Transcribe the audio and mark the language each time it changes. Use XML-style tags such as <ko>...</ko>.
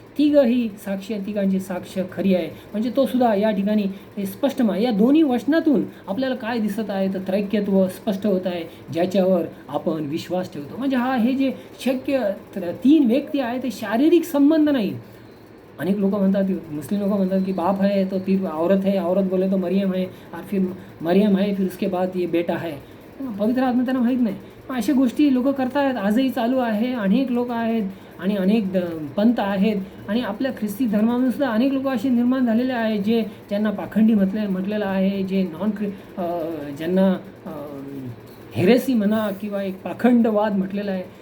<mr>तिघही साक्षी आहे, तिघांची साक्ष खरी आहे. म्हणजे तो सुद्धा या ठिकाणी स्पष्ट या दोन्ही वचनातून आपल्याला काय दिसत आहे? तर त्रैक्यत्व स्पष्ट होत आहे, ज्याच्यावर आपण विश्वास ठेवतो. म्हणजे हे जे शक्य 3 व्यक्ती आहे ते शारीरिक संबंध नाही. अनेक लोक म्हणतात, मुस्लिम लोक म्हणतात की</mr> <hi>बाप है तो फिर औरत है, औरत बोले तो मरियम है, और फिर मरियम है, फिर उसके बाद ये बेटा है.</hi> <mr>पवित्र आत्मा त्यांना माहीत नाही. अशा गोष्टी लोक करतात, आजही चालू आहे. अनेक लोक आहेत आणि अनेक पंथ आहेत. आणि आपल्या ख्रिस्ती धर्मामध्ये सुद्धा अनेक लोक असे निर्माण झालेले आहेत ज्यांना पाखंडी म्हटलेलं आहे, जे ज्यांना हेरेसी म्हणा किंवा एक पाखंडवाद म्हटलेला आहे.</mr>